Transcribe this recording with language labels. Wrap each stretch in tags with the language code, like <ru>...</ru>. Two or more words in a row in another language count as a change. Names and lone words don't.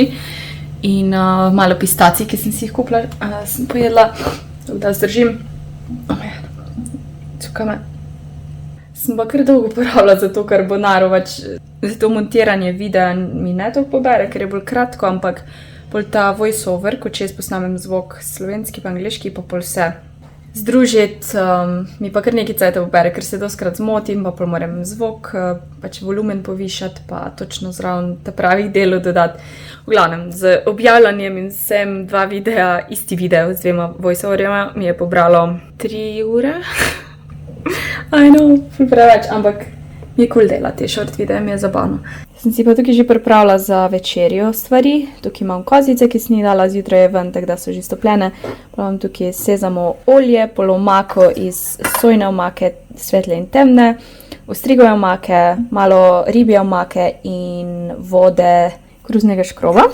<sl>In malo pistacij, ki sem si jih kupila, sem pojedla, da zdržim. Čakaj me. Sem pa kar dolgo porabila za to carbonaro, za to montiranje videa mi ne toliko pobere, ker je bolj kratko, ampak bolj ta</sl> <en>voice over,</en> <sl>ko čez posnamem zvok slovenski pa angliški, pa pol vse združiti, mi pa kar nekaj cajta pobere, ker se doskrat zmotim, pa pol moram zvok, pač volumen povišati, pa točno zraven ta pravih delov dodati. V glavnem, z objavljanjem in vsem 2 videa, isti video z 2 voice-overjema mi je pobralo 3 ure.</sl> <en>I know,</en> <sl>ful preveč, ampak mi je cool delati te short videe, mi je zabavno. Sem si pa tukaj že pripravila za večerjo stvari. Tukaj imam kozice, ki sem jih dala zjutraj ven, tako da so že stopljene. Imam tukaj sezamo olje, polomako iz sojne omake, svetle in temne, ostrigove omake, malo ribje omake in vode kruznega škroba.</sl>